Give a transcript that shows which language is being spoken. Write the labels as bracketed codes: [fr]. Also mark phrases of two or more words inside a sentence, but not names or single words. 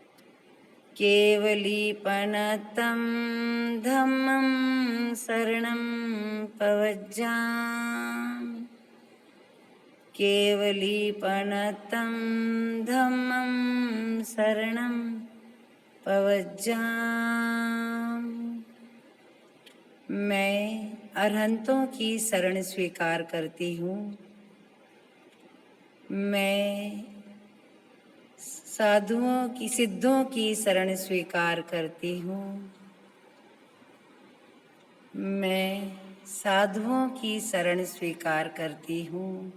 [pra] केवलीपनतं धम्मं शरणं पवज्जामि केवलीपनतं धम्मं शरणं पवज्जामि। [hi] मैं अरहंतों की शरण स्वीकार करती हूँ। मैं साधुओं की सिद्धों की शरण स्वीकार करती हूँ। मैं साधुओं की शरण स्वीकार करती हूँ।